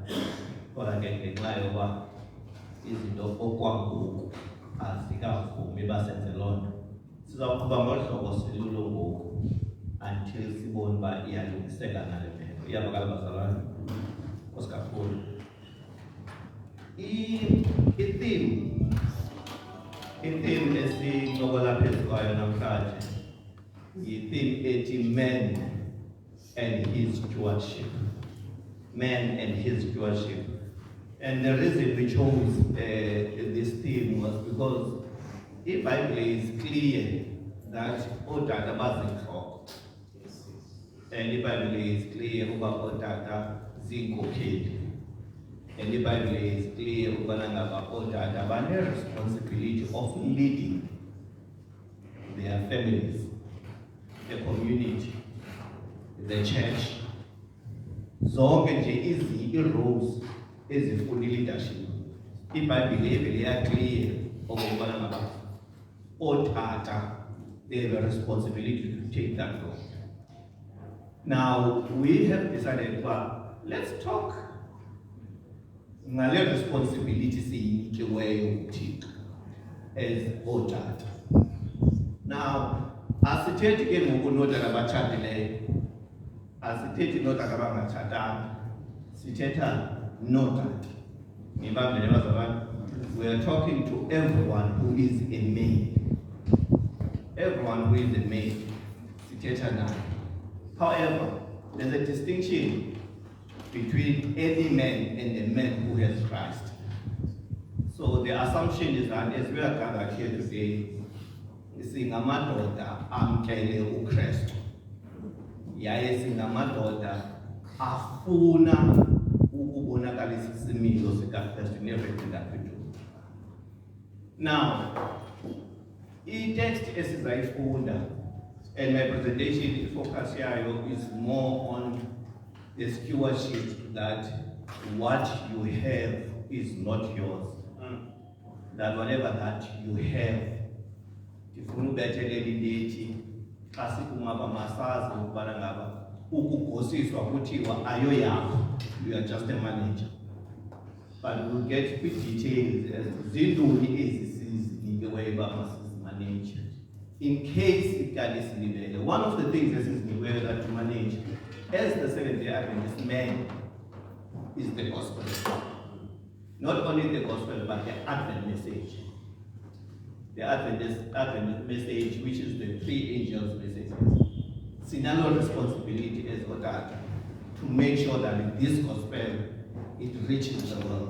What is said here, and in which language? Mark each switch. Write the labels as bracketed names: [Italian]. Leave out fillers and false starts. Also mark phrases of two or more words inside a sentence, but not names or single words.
[Xhosa] Kodwa ke ngenxa yoba izinto okwangoku azikavumi basenze loo nto, sizawuqhuba ngolu hlobo silulo ngoku until sibone uba iyalungiseka nale meko. Iyavakala bazalwane? Nkosi kakhulu. I-theme esincokola phezu kwayo namhlanje yi-theme ethi [English] man and his stewardship. Man and his stewardship. And the reason we chose this theme was because the Bible is clear that [Xhosa] otata bazinhloko, [English] and the Bible is clear about [Xhosa] otata zinkokheli, [English] and the Bible is clear about [Xhosa] otata bane [English] responsibility of leading their families, the community, the church. [Xhosa] Zonke nje i-roles ezifuna i-leadership. IBhayibhile ivele clear okubana ngaba otata, [English] they have a responsibility to take that role. Now we have decided, well, let's talk [Xhosa] ngale responsibility siyinikiweyo uThixo [English] as otata. [Xhosa] Now asithethi ke ngoku notata abatshatileyo, asithethi notata abangatshatanga, sithetha notata. Ngibambile bazalwane. [English] We are talking to everyone who is a male. Everyone who is a male, [Xhosa] sithetha naye. [English] However, there's a distinction between any man and a man who has Christ. So the assumption is that as we are gathered here today, [Xhosa] singamadoda amkele uKristu. Yaye singamadoda afuna ukubonakalisa isimilo sikaKristu [English] in everything that we do. Now, [Xhosa] i-text esizayifunda, [English] and my presentation focus here is more on the stewardship, that what you have is not yours. That whatever that you have, [Xhosa] ifuna ubethelela indithi xa siphuma masazi ukubana ngaba ukugosiswa kuthiwa ayo yakho, [English] you are just a manager. But we'll get quick details as [Xhosa] zinduli ezisizinikiweyo uba masizimanage. [English] In case [Xhosa] ityala isilibele, [English] one of the things esizinikiweyo that to manage as the Seventh-day Adventist man is the gospel. Not only the gospel, but the Advent message. The Advent message, which is the three angels' messages. Sinalo responsibility as Otata to make sure that this gospel, it reaches the world.